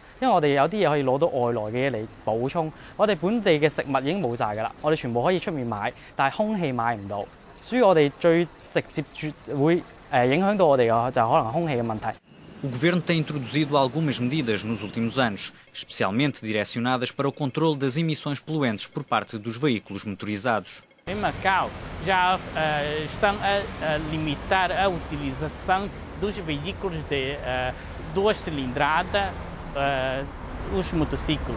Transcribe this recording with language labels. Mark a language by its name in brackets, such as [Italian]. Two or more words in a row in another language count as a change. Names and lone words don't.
[Cantonese] 因為我哋有啲嘢可以攞到外來嘅嘢嚟補充，我哋本地嘅食物已經冇晒㗎啦，我哋全部可以出面買，但係空氣買唔到，所以我哋最直接會影響到我哋嘅就可能空氣嘅問題。 [Portuguese] O governo tem introduzido algumas medidas nos últimos anos, especialmente direcionadas para o controle das emissões poluentes por parte dos veículos motorizados. Em Macau já estão a limitar a utilização dos veículos de duas cilindradas, os motociclos.